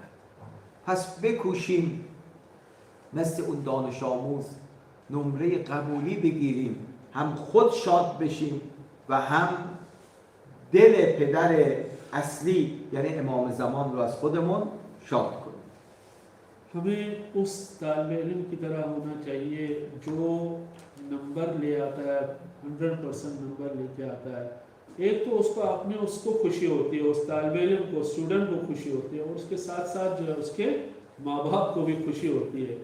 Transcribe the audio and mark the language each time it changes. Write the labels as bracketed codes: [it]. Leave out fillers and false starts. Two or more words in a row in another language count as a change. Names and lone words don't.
[fa] پس بکوشیم مثل اون دانش آموز نمره قبولی بگیریم، هم خود شاد بشیم و هم دل پدر اصلی یعنی امام زمان رو از خودمون شاد کنیم. [hi] हमें उस तालिब इल्म की तरह होना चाहिए जो नंबर ले आता है, 100% नंबर लेके आता है, एक तो उसको अपने उसको खुशी होती है, उस तालिब इल्म को, स्टूडेंट को खुशी होती है, और उसके साथ साथ जो है उसके माँ बाप को भी खुशी होती है।